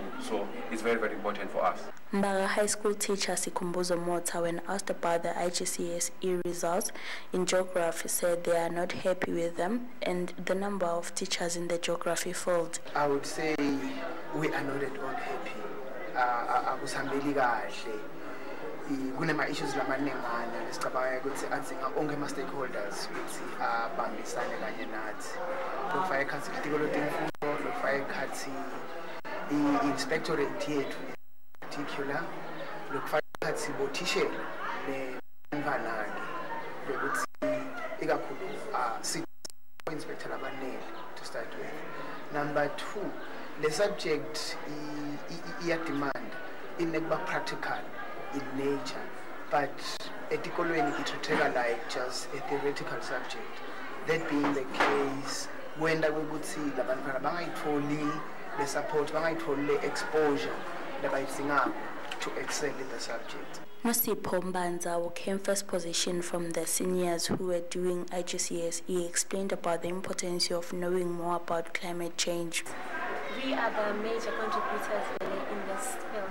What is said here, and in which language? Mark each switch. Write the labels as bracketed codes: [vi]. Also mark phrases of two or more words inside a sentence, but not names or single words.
[en] So it's very, very important for us. Mbaga High School teacher Sikumbuzo Mota, when asked about the IGCSE results in geography, said they are not happy with them and the number of teachers in the geography field. I would say we are not at all happy. [ss] Akusambeli kahle. Kunema issues lamaningana lesicabanga ukuthi adzinga onke ama stakeholders ukuthi abambisane kanye nathi. Lokufaka ekhathi itikolo temfundo, lokufaka ekhathi i-inspectorate yethu particular, lokufaka ekhathi bothishela nebantwana-ke lokuthi ikakhulu si-inspector abanele [en] to start with. Number 2, the subject [ss] iyademand inekuba [en] practical in nature, but etikolweni it like just a theoretical subject. That being the case, when we would see the [ss] bantwana bangayitholi [en] the support, bangayitholi the exposure labayidingayo to excel in the subject. Nosipho Mbanza, who came first position from the seniors who were doing IGCSE, explained about the importance of knowing more about climate change. We are the major contributors in this field.